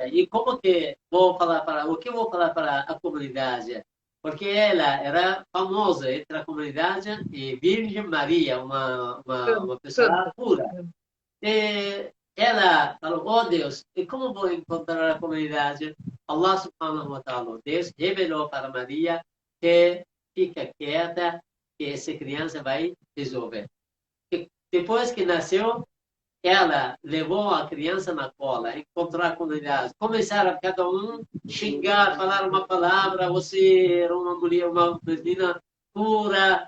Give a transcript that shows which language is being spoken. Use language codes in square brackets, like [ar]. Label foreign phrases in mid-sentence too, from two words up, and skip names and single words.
[pt] E como que vou falar o que vou falar para a comunidade? Porque ela era famosa entre a comunidade e Virgem Maria, uma pessoa Santa. pura. E ela falou, oh Deus, e como vou encontrar a comunidade? [ar] الله سبحانه وتعالى, [pt] Deus revelou para Maria que fica quieta, que essa criança vai resolver. E depois que nasceu, ela levou a criança na cola, encontrou a comunidade, começaram a cada um xingar, falar uma palavra, você era uma mulher, uma menina pura.